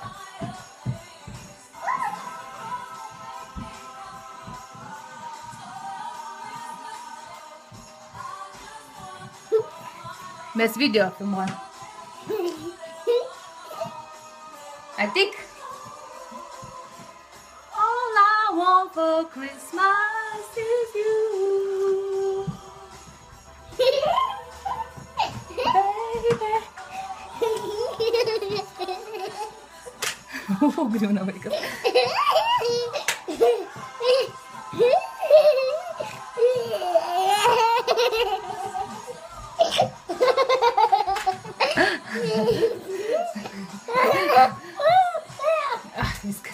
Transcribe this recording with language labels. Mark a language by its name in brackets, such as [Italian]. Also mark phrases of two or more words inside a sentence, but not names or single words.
[Lithuanian] Mes video filmuojam. Ateik. [English] All I want for Christmas is you. Baby. [Lithuanian] Griūna vaikas. Viskas.